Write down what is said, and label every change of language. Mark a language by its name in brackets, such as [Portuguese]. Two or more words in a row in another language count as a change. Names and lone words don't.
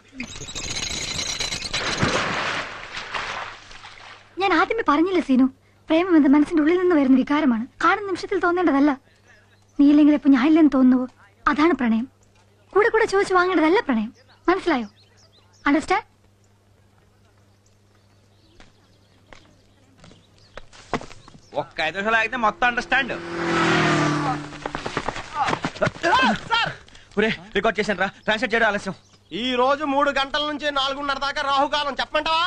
[Malayalam] ഞാൻ ആദ്യമേ പറഞ്ഞില്ലേ സീനു, പ്രേമം എന്നത് മനസ്സിന്റെ ഉള്ളിൽ നിന്ന് വരുന്ന വികാരമാണ്, കാണുന്ന നിമിഷത്തിൽ തോന്നേണ്ടതല്ല. നീയില്ലെങ്കിൽ ഇപ്പൊ ഞാൻ ഇല്ലെന്ന് തോന്നുവോ, അതാണ് പ്രണയം. കൂടെ കൂടെ ചോദിച്ചു വാങ്ങേണ്ടതല്ല പ്രണയം, മനസ്സിലായോ? അണ്ടർസ്റ്റാൻഡ്? [Telugu] ఒక్క 5 నిమిషాలు ఆగితే మొత్తం అండర్స్టాండ్. రికార్డ్ చేశాను రా, ట్రాన్స్లేట్ చేయడం ఆలస్యం. ఈ రోజు 3 గంటల నుంచి 4:30 దాకా రాహుకాలం, చెప్పంటావా?